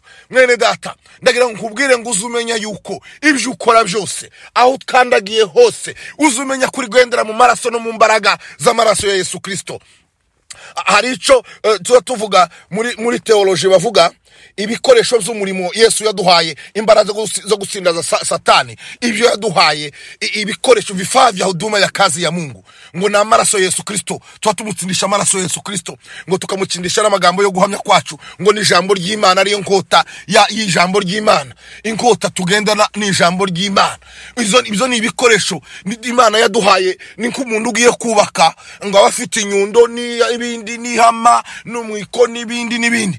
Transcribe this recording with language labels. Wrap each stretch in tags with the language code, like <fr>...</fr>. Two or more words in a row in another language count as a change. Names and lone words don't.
<rw>Mwene data, ndagira ngo nkubwire ngo uzumenya yuko ibyo ukora byose, aho tkandagiye hose, uzumenya kuri gwendera mu maraso no mu mbaraga z'amaraso ya Yesu Kristo. Hari icyo tuvuga muri teoloji, bavuga ibikoresho by'umurimo Yesu yaduhaye, imbaraga zo gusindaza Satani. Ibyo yaduhaye ibikoresho,</rw> <sw>vifaa vya huduma ya kazi ya Mungu,</sw> <rw>ngo na amaraso Yesu Kristo. Twatumutsindisha amaraso Yesu Kristo, ngo tukamutsindisha n'amagambo yo guhamya kwacu, ngo ni ijambo ry'Imana ariyo nkota y'ijambo ry'Imana. Inkota tugendana ni ijambo ry'Imana. Ibyo ni ibikoresho Imana yaduhaye. Ni nk'umuntu ugiye kubaka, ngo abafite inyundo ni ibindi, ni hama n'umwiko n'ibindi.</rw>